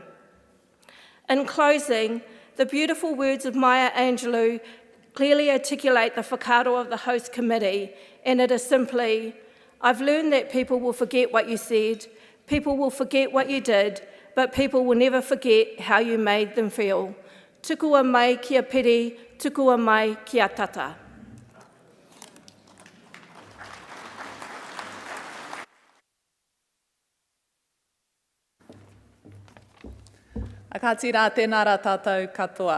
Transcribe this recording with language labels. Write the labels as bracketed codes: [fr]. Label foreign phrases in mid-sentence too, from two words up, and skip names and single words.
[en] In closing, the beautiful words of Maya Angelou clearly articulate the whakaaro of the host committee, and it is simply, I've learned that people will forget what you said, people will forget what you did, but people will never forget how you made them feel. [mi] Tukua mai kia piri, tukua mai kia tata. Ka tira tēnā rā tātou katoa.